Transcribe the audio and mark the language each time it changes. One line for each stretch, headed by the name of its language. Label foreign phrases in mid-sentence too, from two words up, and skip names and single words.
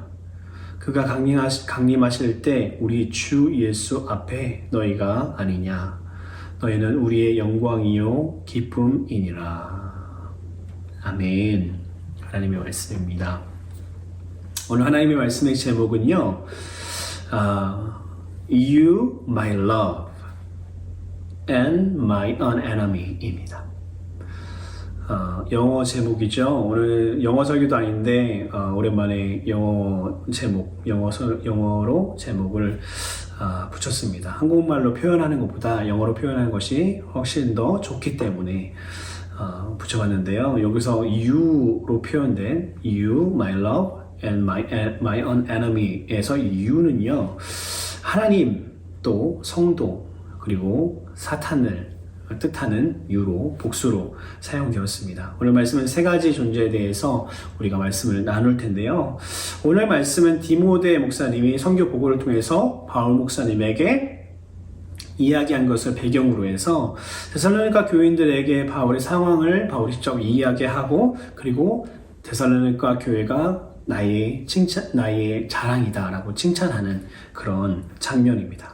Korean: 그가 강림하실 때 우리 주 예수 앞에 너희가 아니냐? 너희는 우리의 영광이요 기쁨이니라. 아멘. 하나님의 말씀입니다. 오늘 하나님의 말씀의 제목은요,
English: You, my love, and my unenemy
Korean: 입니다. 영어 제목이죠. 오늘 영어 설교도 아닌데 오랜만에 영어로 제목을 붙였습니다. 한국말로 표현하는 것보다 영어로 표현하는 것이 훨씬 더 좋기 때문에 붙여봤는데요. 여기서 You로 표현된
English: You, my love, and my unenemy
Korean: 에서 You는요, 하나님, 또 성도, 그리고 사탄을 뜻하는 유로, 복수로 사용되었습니다. 오늘 말씀은 세 가지 존재에 대해서 우리가 말씀을 나눌 텐데요. 오늘 말씀은 디모데 목사님이 선교 보고를 통해서 바울 목사님에게 이야기한 것을 배경으로 해서 데살로니가 교인들에게 바울의 상황을 바울이 직접 이야기하고, 그리고 데살로니가 교회가 나의 자랑이다라고 칭찬하는 그런 장면입니다.